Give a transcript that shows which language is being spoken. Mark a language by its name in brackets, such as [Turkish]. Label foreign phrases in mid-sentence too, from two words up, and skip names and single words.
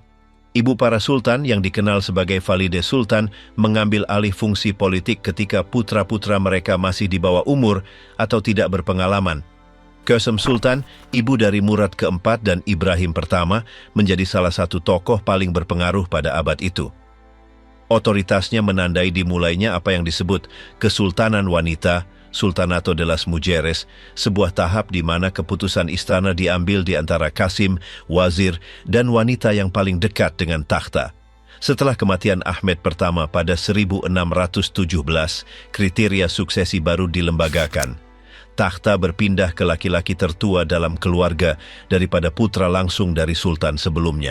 [Indonesian] Ibu para sultan yang dikenal sebagai Valide Sultan mengambil alih fungsi politik ketika putra-putra mereka masih di bawah umur atau tidak berpengalaman. Kösem Sultan, ibu dari Murad keempat dan Ibrahim pertama, menjadi salah satu tokoh paling berpengaruh pada abad itu. Otoritasnya menandai dimulainya apa yang disebut Kesultanan Wanita, [Spanish] Sultanato de las Mujeres, [Indonesian] sebuah tahap di mana keputusan istana diambil di antara Kasim, wazir, dan wanita yang paling dekat dengan takhta. Setelah kematian Ahmed pertama pada 1617, kriteria suksesi baru dilembagakan. Takhta berpindah ke laki-laki tertua dalam keluarga daripada putra langsung dari sultan sebelumnya.